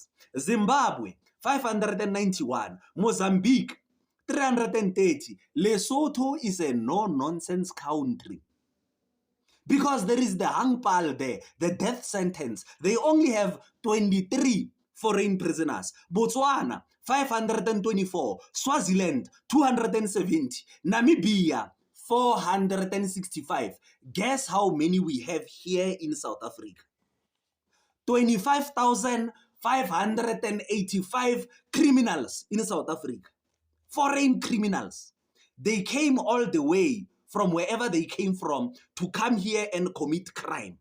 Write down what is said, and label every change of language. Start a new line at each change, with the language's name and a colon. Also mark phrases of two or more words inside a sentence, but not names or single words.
English: Zimbabwe, 591. Mozambique, 330. Lesotho is a no-nonsense country. Because there is the hangpal there, the death sentence. They only have 23 foreign prisoners. Botswana, 524. Swaziland, 270. Namibia, 465. Guess how many we have here in South Africa? 25,585 criminals in South Africa. Foreign criminals. They came all the way from wherever they came from to come here and commit crime.